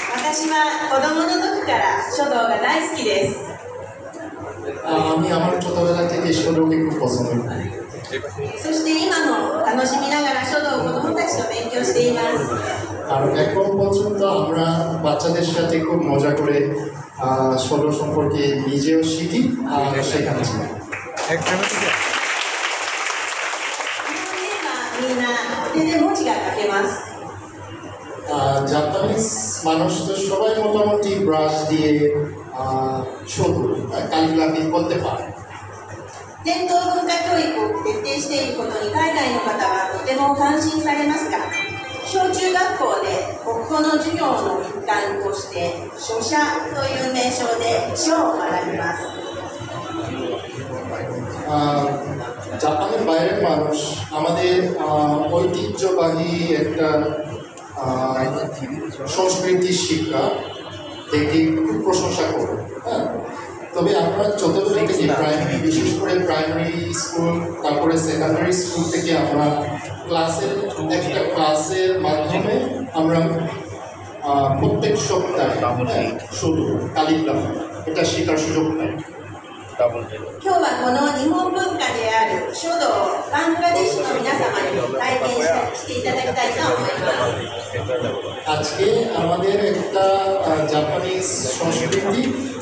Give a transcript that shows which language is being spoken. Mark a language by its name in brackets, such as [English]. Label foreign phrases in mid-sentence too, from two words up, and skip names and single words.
[Japanese] 私は子供の時から書道が大好きです。 [Bangla] আমি আমার ছোটবেলা থেকে ষোলোকে খুব পছন্দ করি। [Japanese] そして今も楽しみながら書道を子供たちと勉強しています。 [Bangla] আর এখন পর্যন্ত আমরা বাচ্চাদের সাথে খুব মজা করে ষোলো সম্পর্কে নিজেও শিখি আর শেখাচ্ছি। [Japanese] みんな手で文字が書けます。 [Bangla] জাপানিজ মানুষ তো সবাই মোটামুটি ব্রাশ দিয়ে শুধু ক্যালিগ্রাফি করতে পারে। [Japanese] 伝統文化教育を徹底していることに海外の方はとても感心されますが、小中学校で国語の授業の一環として書写という名称で書を学びます。 [Bangla] জাপানের বাইরের মানুষ আমাদের ঐতিহ্যবাহী একটা সংস্কৃতির শিক্ষা দেখে খুব প্রশংসা করে। হ্যাঁ, তবে আমরা ছোটবেলা থেকে প্রাইমারি, বিশেষ করে [English] primary school, [Bangla] তারপরে [English] secondary school [Bangla] থেকে আমরা একটা ক্লাসের মাধ্যমে আমরা প্রত্যেক সপ্তাহে শুধু ক্যালিগ্রাফি এটা শেখার সুযোগ পাই। [Japanese] 今日はこの日本文化である書道をバングラデシュの皆様に体験していただきたいと思います。 [Bangla] আজকে আমাদের একটা জাপানিজ সংস্কৃতি